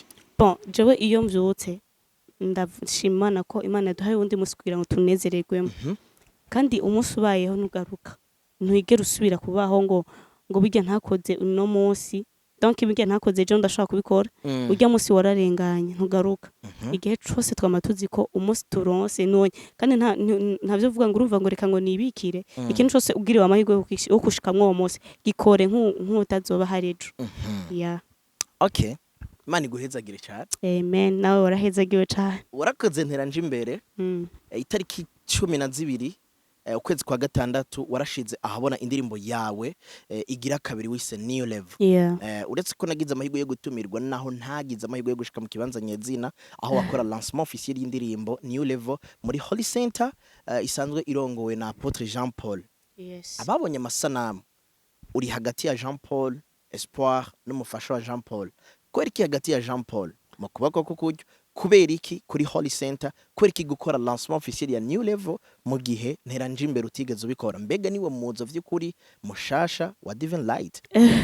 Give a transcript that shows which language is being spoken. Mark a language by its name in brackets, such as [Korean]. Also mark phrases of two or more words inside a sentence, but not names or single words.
[Rundi] jewe iyo mvyutse ndashimana ko Imana yaduhaye undi musi kugira ngo tunezererwemo kandi umunsi ubayeho nugaruka ntwigera usubira kubaho ngo bijya ntakoze uno munsi donc ibijya ntakoze je ndashaka kubikora ujya munsi wararenganye ntugaruka igihe cyose twamatuzi ko umunsi turonse none kandi ntavyo vuga ngo urumva ngo reka ngo nibikire ikintu cyose ubwiriwe amahirwe yo kushikamwo uwo munsi gikore nk'utazoba harejo okay Imana iguhezagire cyane amen nawe warahezagiwe cyane warakoze ntera nje imbere itariki 12 ukwezi kwa gatandatu warashize ahabona indirimbo yawe igira kabiri wise [English] new level [Rundi] uretse ko nagize amahirwe yo gutumirwa naho ntagize amahirwe yo gushika mu kibanza nyezina aho wakora [French] lancement officiel [Rundi] y'indirimbo [English] new level [Rundi] muri Holy Center isanzwe irongowe na Apotre Jean Paul ababonye amasanamu uri hagati ya Jean Paul Espoir n'umufasha wa Jean Paul kweriki hagati ya Jean Paul mu kubako kukuryo kubera iki kuri Holy Center kweriki gukora [French] lancement officiel [Rundi] ya [English] new level [Rundi] mu gihe ntera nje imbere utigeze ubikora mbega niwe muzo vy'ukuri mushasha wa Divine Light